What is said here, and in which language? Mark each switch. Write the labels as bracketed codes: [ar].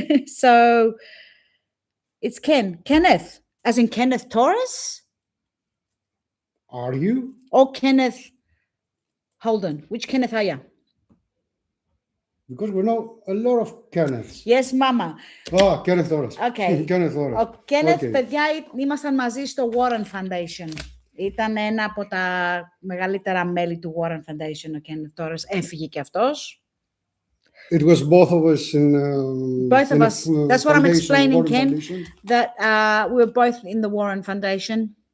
[en] So, it's Kenneth. As in Kenneth Torres? Are you? Or Kenneth Holden? Which Kenneth are you? Because we know a lot of Kenneths. Yes, Mama. Oh, Kenneth Torres. Okay. Kenneth Torres. [el] Ο Kenneth, [en] Okay. [el] παιδιά, ήμασταν μαζί στο Warren Foundation. Ήταν ένα από τα μεγαλύτερα μέλη του Warren Foundation, ο Kenneth Torres. Έφυγε και αυτός. [en] It was both of us in Both of us. That's what I'm explaining, Warren Ken. Foundation. That we were both in the Warren Foundation.